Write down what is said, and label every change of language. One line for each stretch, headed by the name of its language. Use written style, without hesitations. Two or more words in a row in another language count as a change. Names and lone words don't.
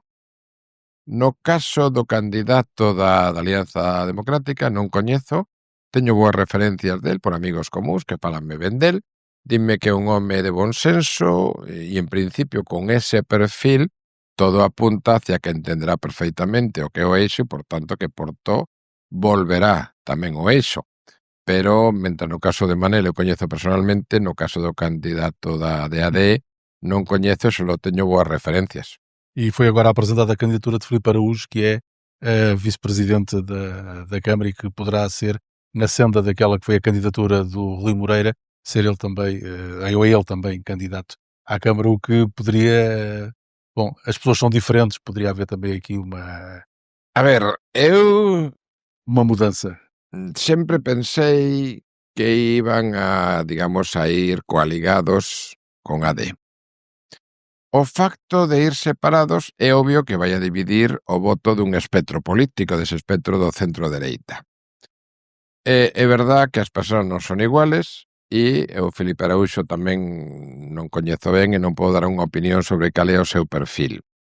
Galician: No caso do candidato da Alianza Democrática non coñezo, teño boas referencias del por amigos comuns que falanme ben del, dime que é un home de bon senso e en principio con ese perfil todo apunta hacia que entenderá perfeitamente o que é o eixo e por tanto que Porto volverá tamén ao eixo. Pero, mentre no caso de Manel eu coñezo personalmente, no caso do candidato da AD non coñezo, só teño boas referencias.
Portuguese: E foi agora apresentada a candidatura de Filipe Araújo, que é vice-presidente da Câmara e que poderá ser, na senda daquela que foi a candidatura do Rui Moreira, ser ele também, ou ele também candidato à Câmara, o que poderia... Bom, as pessoas são diferentes, poderia haver também aqui uma...
Galician: A ver, eu...
Portuguese: Uma mudança.
Galician: Sempre pensei que iban a, digamos, a ir coaligados con AD. O facto de ir separados é obvio que vai a dividir o voto dun espectro político, dese espectro do centro-dereita. É verdad que as persoas non son iguales e o Filipe Araújo tamén non coñezo ben e non podo dar unha opinión sobre cal é o seu perfil.